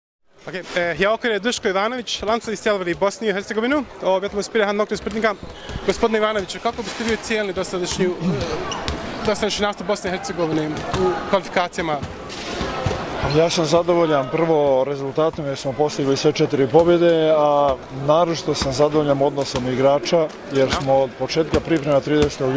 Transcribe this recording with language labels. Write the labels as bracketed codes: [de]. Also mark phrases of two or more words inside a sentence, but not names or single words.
[is] Hjá okkur Duško Ivanović, landsliðsþjálfari í Bosni i Hercegovinu, og við ætlum að spyrja hann nokkra spurninga. [bs] Gospodine Ivanoviću, kako biste vi ocijenili dosadašnji nastup Bosne i Hercegovine u kvalifikacijama? Ja sam zadovoljan prvo rezultatom jer smo postigli sve 4 pobjede, a naročito sam zadovoljan odnosom igrača jer smo od početka priprema 30.